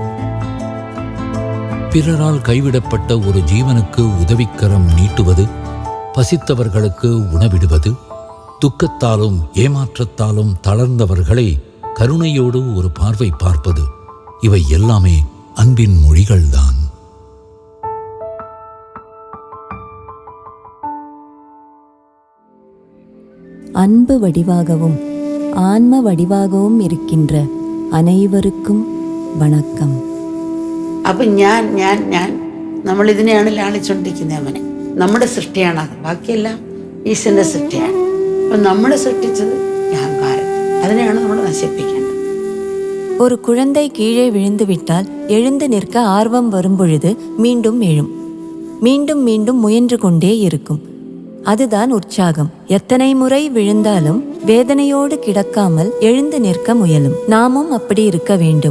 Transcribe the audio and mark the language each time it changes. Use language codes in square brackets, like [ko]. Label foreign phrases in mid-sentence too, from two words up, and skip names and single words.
[ta] பிறரால் கைவிடப்பட்ட ஒரு ஜீவனுக்கு உதவிக்கரம் நீட்டுவது, பசித்தவர்களுக்கு உணவிடுவது, துக்கத்தாலும் ஏமாற்றத்தாலும் தளர்ந்தவர்களை கருணையோடு ஒரு பார்வை பார்ப்பது, இவை எல்லாமே அன்பின் மொழிகள்தான். அன்பு வடிவாகவும் ஆன்ம வடிவாகவும் இருக்கின்ற அனைவருக்கும் வணக்கம். [ml] അപ്പം ഞാൻ നമ്മളിതിനെയാണ് ലാളിച്ചുകൊണ്ടിരിക്കുന്നത്. അവനെ നമ്മുടെ സൃഷ്ടിയാണത്, ബാക്കിയെല്ലാം ഈശ്വരൻ്റെ സൃഷ്ടിയാണ്. അപ്പം നമ്മളെ സൃഷ്ടിച്ചത് ഈ അഹങ്കാരം, അതിനെയാണ് നമ്മൾ നശിപ്പിക്കേണ്ടത്. [ta] ஒரு குழந்தை கீழே விழுந்துவிட்டால் எழுந்து நிற்க ஆர்வம் வரும்பொழுது மீண்டும் எழும். மீண்டும் மீண்டும் முயன்று கொண்டே இருக்கும். அதுதான் உற்சாகம். எத்தனை முறை விழுந்தாலும் வேதனையோடு கிடக்காமல் எழுந்து நிற்க முயலும். நாமும் அப்படி இருக்க வேண்டும்.